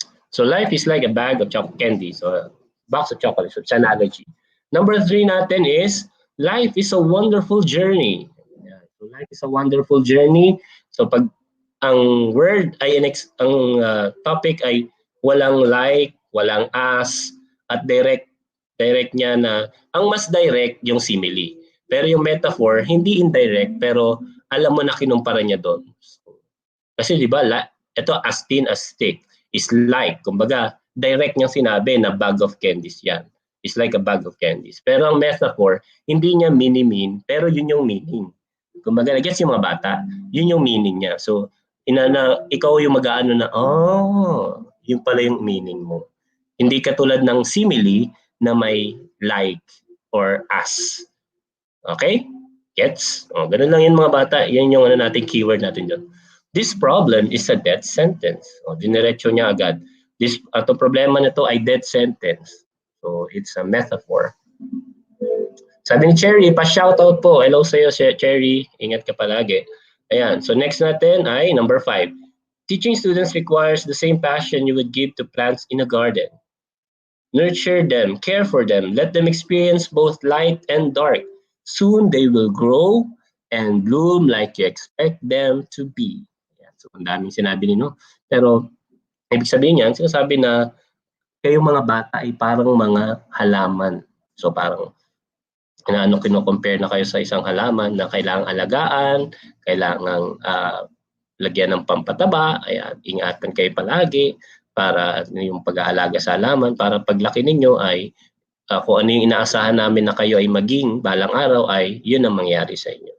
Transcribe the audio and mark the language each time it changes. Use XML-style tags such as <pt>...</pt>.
<en>So life is like a bag of candy. So a box of chocolates. So it's analogy. Number 3 natin is life is a wonderful journey. Ayan. So life is a wonderful journey.</en> <tl>So pag ang word ay ang topic ay walang like, walang as, at direct niya na ang mas direct yung simile. Pero yung metaphor, hindi indirect, pero alam mo na kinumpara niya doon. Kasi di ba, ito as thin as stick is like, kumbaga, direct niyang sinabi na bag of candies yan.</tl> <en>It's like a bag of candies.</en> <tl>Pero ang metaphor, hindi niya mini-mean, pero yun yung meaning. Kumbaga, nag-gets yung mga bata, yun yung meaning niya. So, ikaw yung mag-aano na, oh, yun pala yung meaning mo. Hindi katulad ng simile na may like or as. Okay? Gets? Oh, ganun lang yun mga bata. Yan yung natin keyword natin dyan.</tl> <en>This problem is a death sentence.</en> <tl>O, diniretso niya agad. Ito problema nito ay death sentence.</tl> <en>So, it's a metaphor.</en> <tl>Sabi ni Cherry, pa-shoutout po. Hello sa'yo, Cherry. Ingat ka palagi. Ayan. So, next natin ay number 5.</tl> <en>Teaching students requires the same passion you would give to plants in a garden. Nurture them, care for them, let them experience both light and dark. Soon they will grow and bloom like you expect them to be.</en> <tl>So, ang daming sinabi nino. Pero, ibig sabihin niyan, sinasabi na kayong mga bata ay parang mga halaman. So, parang kino-compare na kayo sa isang halaman na kailangang alagaan, kailangang lagyan ng pampataba, ayan, ingatan kayo palagi para yung pag-aalaga sa halaman, para paglaki ninyo ay kung ano yung inaasahan namin na kayo ay maging balang araw ay yun ang mangyari sa inyo.</tl>